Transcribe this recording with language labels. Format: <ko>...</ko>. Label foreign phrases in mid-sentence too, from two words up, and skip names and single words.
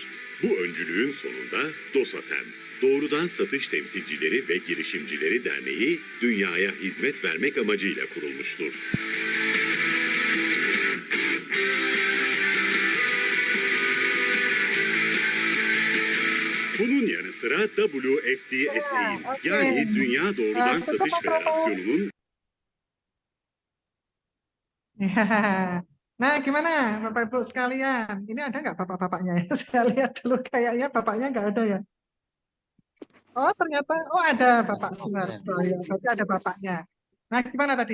<tr>Bu öncülüğün sonunda DOSATEM, Doğrudan Satış Temsilcileri ve Girişimcileri Derneği, dünyaya hizmet vermek amacıyla kurulmuştur. Bunun yanı sıra WFDSA'in yani Dünya Doğrudan Satış Federasyonu'nun Ya.</tr> <id>Nah, gimana Bapak Ibu sekalian? Ini ada nggak bapak-bapaknya ya? Saya lihat dulu kayaknya bapaknya nggak ada ya. Oh, ternyata, oh ada Bapak Sunarto ya. Berarti ada bapaknya. Nah, gimana tadi?</id>